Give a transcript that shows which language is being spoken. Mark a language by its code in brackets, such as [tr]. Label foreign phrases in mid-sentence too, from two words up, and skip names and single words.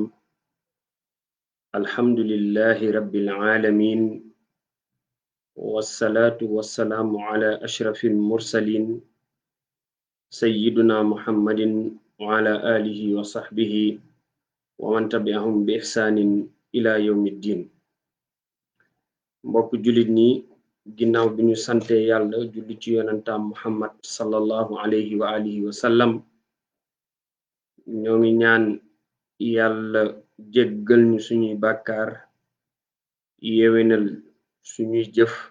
[ar] الحمد لله رب العالمين، والصلاة والسلام على أشرف المرسلين سيدنا محمد وعلى آله وصحبه ومن تبعهم بإحسان إلى يوم الدين. [wo] mbokk jullit ñi, ginnaaw bi ñu sante yàlla julli ci yonantaam Muhammad [ar] صلى الله عليه وعلى آله وسلم, [wo] ñoo ngi ñaan yàlla jéggal ñu suñuy bàkkaar, yewenal suñuy jëf.